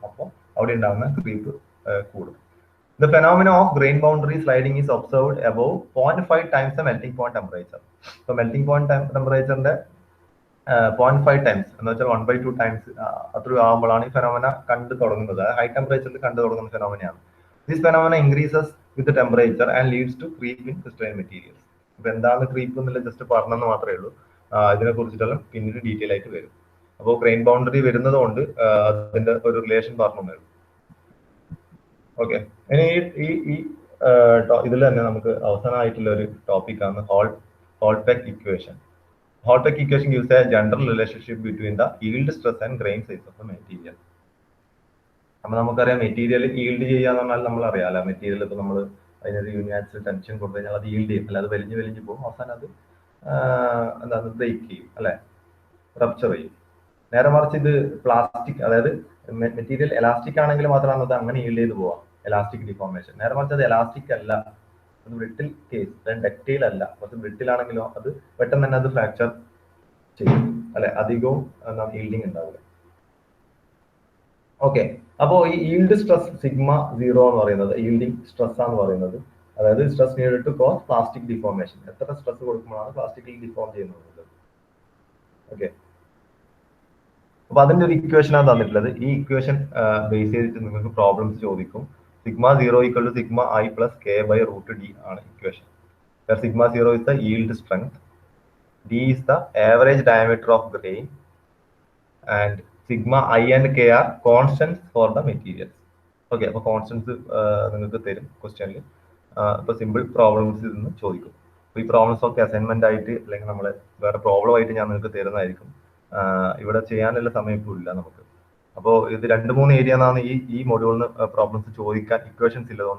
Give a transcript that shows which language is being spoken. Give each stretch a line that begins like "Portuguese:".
Malayalam: അപ്പോൾ അവിടെ ഉണ്ടാകുന്ന ക്രീപ്പ് കൂടും.
English: The phenomenon of grain boundary sliding is observed above 0.5 times the melting point temperature.
Malayalam: So melting point temperature 0.5 times എന്ന് വെച്ചാൽ 1/2 times അത്ര ആകുമ്പോഴാണ് ഈ ഫെനോമിന കണ്ടു തുടങ്ങുന്നത്. ഹൈ ടെമ്പറേച്ചറിൽ കണ്ടു തുടങ്ങുന്ന ഫെനോമിനയാണ്.
English: This phenomena increases with the temperature and leads to creep in crystalline materials.
Malayalam: അപ്പൊ എന്താണ് ക്രീപ്പ് എന്നുള്ള ജസ്റ്റ് പറഞ്ഞെന്ന് മാത്രമേ ഉള്ളൂ. ഇതിനെ കുറിച്ചിട്ടെല്ലാം പിന്നീട് ഡീറ്റെയിൽ ആയിട്ട് വരും. അപ്പോൾ ഗ്രെയിൻ ബൗണ്ടറി വരുന്നത് കൊണ്ട് അതിന്റെ ഒരു റിലേഷൻ പറഞ്ഞു. ഓക്കെ, ഇനി ഈ ഇതിൽ തന്നെ നമുക്ക് അവസാനമായിട്ടുള്ള ഒരു ടോപ്പിക്കാണ് ഹോൾപെക്ക് equation.
English: Hall Petch equation gives a general relationship between the yield stress and grain size of the material.
Malayalam: അപ്പൊ നമുക്കറിയാം, മെറ്റീരിയൽ ഈൽഡ് ചെയ്യാന്ന് പറഞ്ഞാൽ നമ്മൾ അറിയാലോ, മെറ്റീരിയൽ ഇപ്പൊ നമ്മൾ അതിനൊരു യൂണിയാക്സിൽ ടെൻഷൻ കൊടുത്തു കഴിഞ്ഞാൽ അത് ഈൽഡ് ചെയ്യും, അല്ല അത് വലിഞ്ഞു പോകും, അവസാനം അത് എന്താണ് ബ്രേക്ക് ചെയ്യും അല്ലെ, റപ്ചർ ചെയ്യും. നേരെ മറിച്ച് ഇത് പ്ലാസ്റ്റിക്, അതായത് മെറ്റീരിയൽ എലാസ്റ്റിക് ആണെങ്കിൽ മാത്രമാണ് അത് അങ്ങനെ ഈൽഡ് ചെയ്ത് പോവാം, എലാസ്റ്റിക് ഡിഫോർമേഷൻ. നേരെ മറിച്ച് അത് എലാസ്റ്റിക് അല്ല, അത് ബ്രിട്ടിൽ കേസ്, ഡക്റ്റൈൽ അല്ല. പക്ഷെ ബ്രിട്ടിൽ ആണെങ്കിലോ അത് പെട്ടെന്ന് തന്നെ അത് ഫ്രാക്ചർ ചെയ്യും അല്ലെ, അധികവും ഈൽഡിങ് ഉണ്ടാവില്ല. ഓക്കെ, അപ്പോൾ ഈ ഈൽഡ് സ്ട്രെസ് സിഗ്മ 0 എന്ന് പറയുന്നത് ഈൽഡിങ് സ്ട്രെസ് ആണെന്ന് പറയുന്നത്, അതായത്
English: Stress needed to cause plastic deformation.
Malayalam: എത്ര സ്ട്രെസ് കൊടുക്കുമ്പോഴാണ് പ്ലാസ്റ്റിക്കിൽ ഡിഫോം ചെയ്യുന്നത്. ഓക്കെ, അപ്പൊ അതിന്റെ ഒരു ഇക്വേഷനാണ് തന്നിട്ടുള്ളത്. ഈ ഇക്വേഷൻ ബേസ് ചെയ്തിട്ട് നിങ്ങൾക്ക് പ്രോബ്ലംസ് ചോദിക്കും.
English: Sigma 0 equal to sigma I plus K by root D ആണ് equation. Sigma 0 is the yield strength, d is the average diameter of grain, and sigma I and k are constants for the materials.
Malayalam: Okay, അപ്പൊ constants നിങ്ങൾക്ക് തരും ക്വസ്റ്റ്യനിൽ. ഇപ്പൊ simple problems നിന്ന് ചോദിക്കും. അപ്പൊ ഈ പ്രോബ്ലംസ് ഒക്കെ അസൈൻമെന്റ് ആയിട്ട് അല്ലെങ്കിൽ നമ്മൾ വേറെ പ്രോബ്ലം ആയിട്ട് ഞാൻ നിങ്ങൾക്ക് തരുന്നതായിരിക്കും. ഇവിടെ ചെയ്യാനുള്ള സമയം ഇപ്പോൾ ഇല്ല നമുക്ക്. അപ്പോൾ ഇത് 2-3 ഏരിയ എന്നാണ് ഈ മൊഡ്യൂളിന് പ്രോബ്ലംസ് ചോദിക്കാൻ ഇക്വേഷൻസ് ഇല്ലത്.